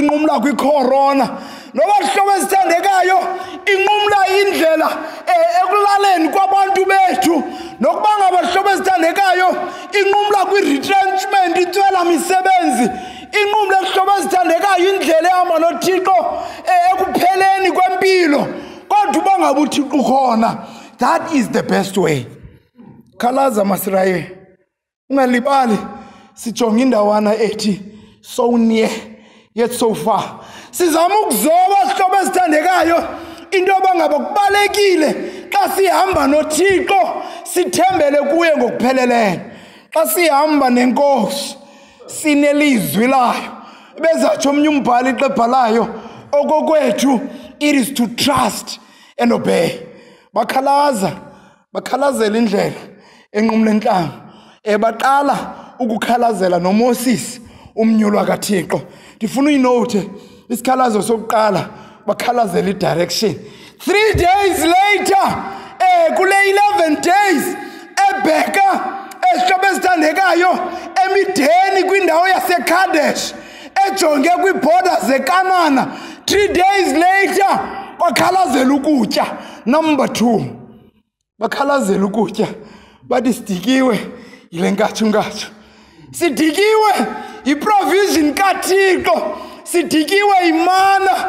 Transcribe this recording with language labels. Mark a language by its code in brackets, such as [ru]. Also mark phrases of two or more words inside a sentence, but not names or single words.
[xh] inqumla kwicorona, noba hlobo esithandekayo inqumla indlela ekulaleni kwabantu bethu, nokuba ngaba hlobo esithandekayo inqumla kwi-retrenchment, intswela misebenzi, inqumla hlobo esithandekayo indlela ehamba noThixo ekupheleni kwempilo, kodwa uba ngaba uThixo ukhona, [en] that is the best way. [xh] Khalaza Masirayeli, ungalibali sijonge indawana ethi [en] so near yet so far. [xh] Sizama ukuzoba hlobo esithandekayo into yoba ngaba kubalekile xa sihamba noThixo sithembele kuye ngokupheleleyo. Xa sihamba nenkosi sinelizwi layo, bezatsho omnye umbhali xa ebhalayo, okokwethu [en] it is to trust and obey. [xh] Bakhalazela indlela enqumla entlango, baqala ukukhalazela noMoses umnyulwa kaThixo. Ndifuna uyinote isikhalazo sokuqala, bakhalazela i-direction. [en] 3 days later [xh] kule 11 days ebheka hlobo esithandekayo emideni kwindawo yaseKadesh ejonge kwiiborders zeKanana, [en] 3 days later [xh] bakhalazela ukutya. Number 2, bakhalazela ukutya, bathi sidikiwe yile nkathunkathु, sidikiwe yiprovision kaThixo, sidikiwe imana.